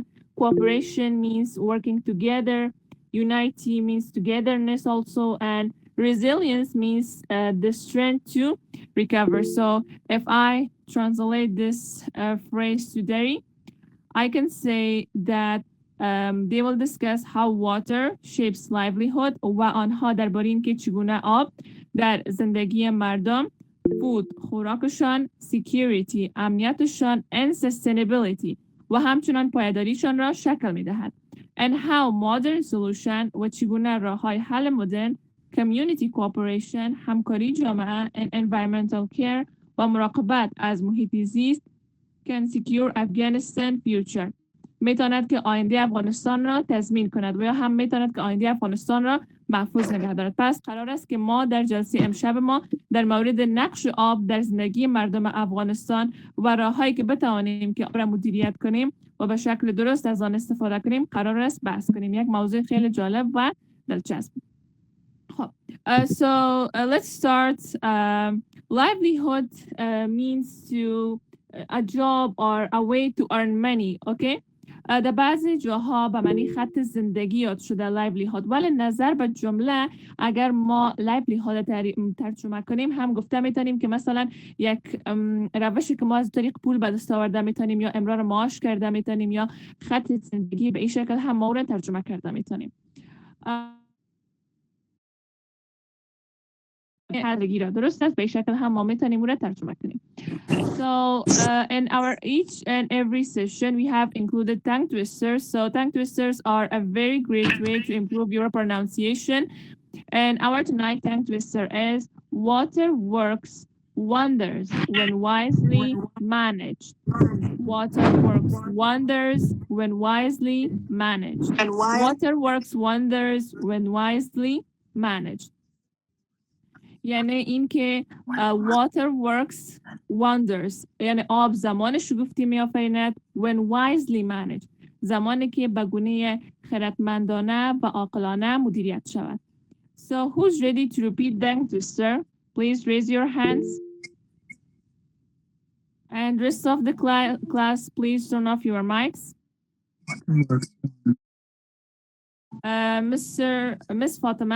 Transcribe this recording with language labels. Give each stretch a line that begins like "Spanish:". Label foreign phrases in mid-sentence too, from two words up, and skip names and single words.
English: Cooperation means working together. Unity means togetherness also. And resilience means the strength to recover. So if I translate this phrase to Dari, I can say that they will discuss how water shapes livelihood
Persian: و آنها درباره اینکه چگونه آب در زندگی مردم، food خوراکشان، security امنیتشان،
English: and sustainability
Persian: و همچنان پایداریشان را شکل می دهد.
English: And how modern solution
Persian: و چگونه راه‌های حل مدرن،
English: community cooperation
Persian: همکاری جامعه،
English: and environmental care
Persian: و مراقبت از محیط زیست
English: can secure Afghanistan future
Persian: میتواند که آینده افغانستان را تضمین کند و یا هم میتواند که آینده افغانستان را محفوظ نگه دارد. پس قرار است که ما در جلسه امشب ما در مورد نقش آب در زندگی مردم افغانستان و راههایی که بتوانیم که آب را مدیریت کنیم و به شکل درست از آن استفاده کنیم قرار است بحث کنیم. یک موضوع خیلی جالب و دلچسب.
English: خب so let's start. Livelihood means to a job or a way to earn money.
Persian: Okay. در بعضی جاها به معنی خط زندگی یاد شده livelihood، ولی نظر به جمله اگر ما livelihood ترجمه کنیم هم گفته میتونیم که مثلا یک روشی که ما از طریق پول به دست آورده میتونیم یا امرار معاش کرده میتونیم یا خط زندگی به این شکل هم ما رو ترجمه کرده میتونیم. زندگی را درست است به این شکل هم ما میتونیم اون را ترجمه کنیم.
English: So in our each and every session we have included tongue twisters. So tongue twisters are a very great way to improve your pronunciation. And our tonight tongue twister is water works wonders when wisely managed. Water works wonders when wisely managed. Water works wonders when wisely managed.
Persian: یعنی اینکه
English: water works wonders
Persian: یعنی آب زمان شگفتی می‌آفریند
English: when wisely managed
Persian: زمانی که به گونه خردمندانه و عاقلانه مدیریت شود.
English: So who's ready to repeat them to sir? Please raise your hands. And rest of the class, please turn off your mics. Miss Fatima.